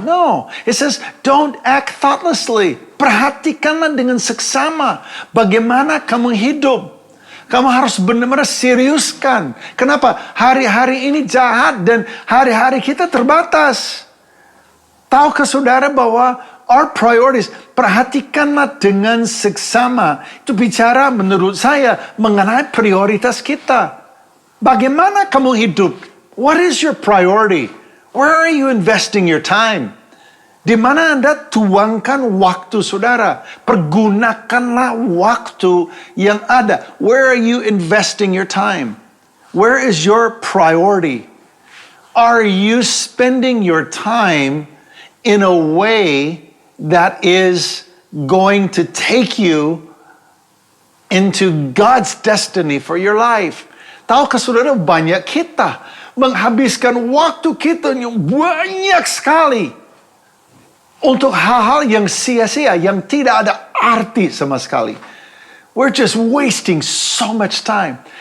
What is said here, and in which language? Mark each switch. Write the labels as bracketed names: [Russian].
[English] No, it says don't act thoughtlessly. [Indonesian] Perhatikanlah dengan seksama bagaimana kamu hidup. Kamu harus benar-benar seriuskan. Kenapa? Hari-hari ini jahat dan hari-hari kita terbatas. Tahukah saudara bahwa [English] our priorities, [Indonesian] perhatikanlah dengan seksama. Itu bicara menurut saya mengenai prioritas kita. Bagaimana kamu hidup? [English] What is your priority? Where are you investing your time? [Indonesian] Di mana Anda tuangkan waktu saudara? Pergunakanlah waktu yang ada. [English] Where are you investing your time? Where is your priority? Are you spending your time in a way that is going to take you into God's destiny for your life? [Indonesian] Tahukah saudara, banyak kita menghabiskan waktu kita yang banyak sekali untuk hal-hal yang sia-sia, yang tidak ada arti sama sekali. [English] We're just wasting so much time.